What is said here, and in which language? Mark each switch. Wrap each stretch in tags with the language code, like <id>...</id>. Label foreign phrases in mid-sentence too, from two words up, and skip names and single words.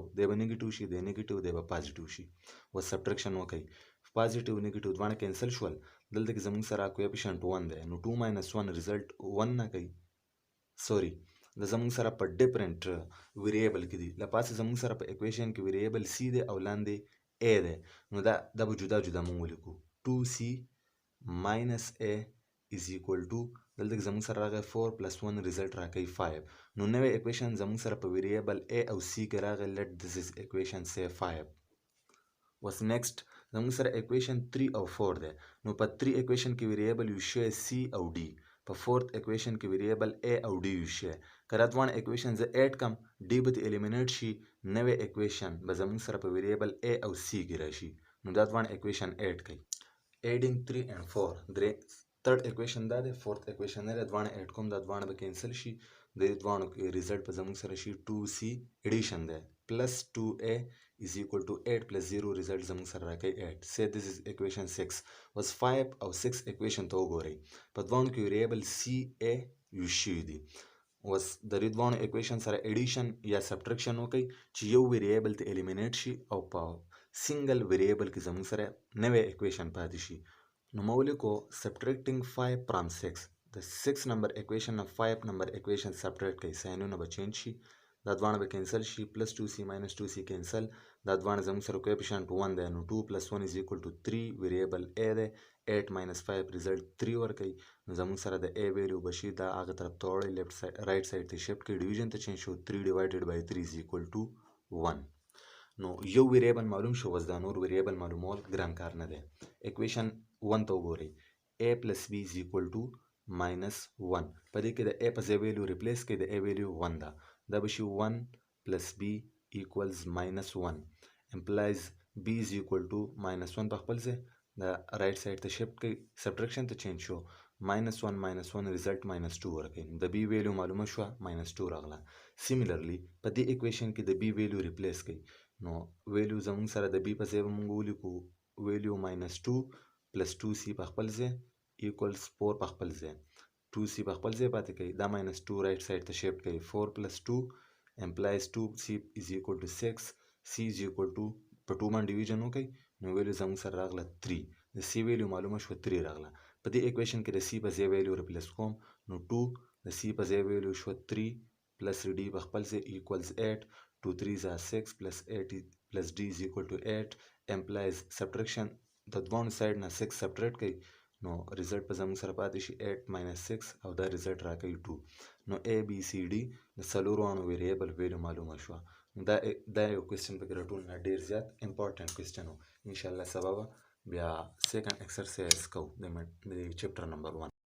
<ps>دی به نیګیټیو شي، دی نیګیټیو، دی به پازیټیو شي. و سبټریکشن وکړئ،</ps> <en>positive negative</en> <ps>دواړه کینسل شول. دلته کې زموږ سره کویفیشنټ 1 دی، نو 2 ماینس 1 ریزلټ 1 نه کوي. سوري دا زموږ سره په</ps> <en>different variable</en> <ps>کې دي. لپاسې زموږ سره په اکویشن کې ویریبل سی دی او لاندې a دی. نو دا به جدا جدا مونږ ولیکو. 2c</ps> <en>minus a is equal to</en> <ps>دلته کې زموږ سره راغی 4 plus 1 ریزلټ راکوي 5. نو نوی اکویشن زموږ سره په ویریبل a او c کې راغی.</ps> <en>let this is equation say 5.</en> <ps>وس نیکسٹ زموږ سره اکویشن 3 او 4 دی. نو په 3 اکویشن کې ویریبل یوز شوی c او d. په 4th اکویشن کې ویریبل a او d یوز شوی. که دا دواړه اکویشن زه ایډ کم d به ته الیمینیټ شي، نوی اکویشن به زموږ سره په ویریبل a او c کې راشي. نو دا دواړه اکویشن ایډ کړئ.</ps> <en>adding 3 and 4 درې third equation</en> <ps>دا دی،</ps> <en>fourth equation</en> <ps>نه دی. دواړه ایډ کوم، دا دواړه به کینسل شي. د دې دواړو ریزلټ به زموږ سره شي 2c ایډیشن دی پلس 2a</ps> <en>is equal to 8 plus 0</en> <ps>ریزلټ زموږ سره راکوي 8.</ps> <en>say this is equation 6. was 5 او 6 equation</en> <ps>ته وګورئ. په دواړو کې ویریبل ca یوز شوي دي. was د دې دواړو equation سره ایډیشن یا سبټریکشن وکړئ چې یو ویریبل ته الیمینیټ شي او په</ps> <en>single variable</en> <ps>کې زموږ سره نوی اکویشن پاتې شي. نو ما ولیکو</ps> <en>subtracting 5 from 6.</en> <ps>د 6 نمبر اکویشن نه 5 نمبر اکویشن سبټریکټ کوي، ساینونه به چینج شي. دا دواړه به کینسل شي. پلس 2c ماینس 2c کینسل. دا دواړه زموږ سره کویفیشنټ 1 دی. نو</ps> <en>2 plus 1 is equal to 3</en> <ps>ویریبل a دی. 8 minus 5 ریزلټ 3 ورکوي. نو زموږ سره د a ویلیو به شي دا هغه طرف ته وړئ،</ps> <en>left side right side</en> <ps>ته شفټ کړئ، ډیویژن ته چینج شو.</ps> <en>3 divided by 3 is equal to 1.</en> <ps>نو یو ویریبل معلوم شو، وس دا نور ویریبل معلومول ګران کار نه دی. اکویشن 1 ته وګورئ.</ps> <en>a plus b is equal to minus 1.</en> <ps>په دې کې د a په ځای ویلیو ریپلیس کړئ، د a ویلیو 1 ده. دا به شي</ps> <en>1 plus b equals minus 1 implies b is equal to minus 1</en> <ps>په خپل ځای د</ps> <en>right side</en> <ps>ته شفټ کړئ، سبټریکشن ته چینج شو.</ps> <en>minus 1</en> <ps>ریزلټ</ps> <en>minus 2</en> <ps>ورکوي. د b ویلیو معلومه شوه minus 2 راغله. سیملرلی په دې اکویشن کې د b ویلیو ریپلیس کړئ. نو ویلیو زموږ سره د b په ځای به موږ ولیکو ویلیو</ps> <en>minus 2 plus 2c</en> <ps>په خپل ځای</ps> <en>equals 4</en> <ps>په خپل ځای. 2c په خپل ځای پاتې کوي. دا</ps> <en>minus 2 right side</en> <ps>ته شفټ کوي.</ps> <en>4 plus 2 implies 2c is equal to 6. c is equal to</en> <ps>په 2 باندې ډیویژن وکړئ. نو ویلیو زموږ سره راغله 3. د c ویلیو معلومه شوه 3 راغله. په دې اکویشن کې د c په ځای ویلیو ریپلیس کوم. نو 2 د c په ځای ویلیو شوه</ps> <en>3 plus d</en> <ps>په خپل ځای</ps> <en>equals 8. 2 3s are 6 plus 8 plus d is equal to 8 implies subtraction</en> <ps>د دواړو سایډ نه 6 سبټریکټ کوي. نو ریزلټ په زموږ سره پاتې شي</ps> <en>8 minus 6</en> <ps>او دا ریزلټ راکوي 2. نو a b c d د څلورو ویریبل ویلیو معلومه شوه. دا یو کوېسچن پکې راټول نه ډېر زیات</ps> <en>important question</en> <ps>و. انشاءالله سبا به بیا</ps> <en>second exercise</en> <ps>کوو د</ps> <en>chapter number</en> <ps>1.</ps>